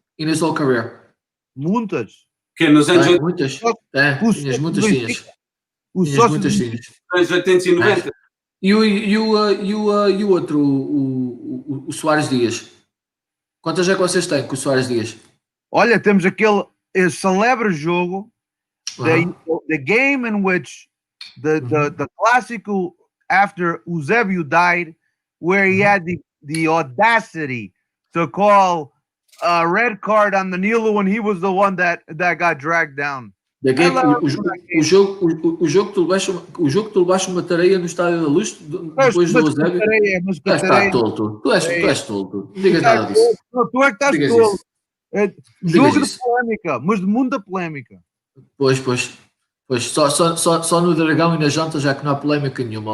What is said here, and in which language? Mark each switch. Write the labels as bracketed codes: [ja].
[en] In his whole career? [pt] Muitas. Que nos anos 80? Muitas. Tinhas muitas tinhas. Os sócios anos 80 e 90. E o outro, o Soares Dias? Quantas é que vocês têm com o Soares Dias? Olha, temos aquele celebre jogo, [en] the game in which the clássico after Eusebio died, where he had the audacity to call a red card on Danilo when he was the one that got dragged down. [pt] O jogo que tu levaste uma tareia no Estádio da Luz depois do Eusébio. Tu és tolo. Tu és tolo. Não digas nada disso. Tu é que estás tolo. Jogo de polémica, mas de muita polémica. Pois, só no Dragão e na Janta já que não há polémica nenhuma.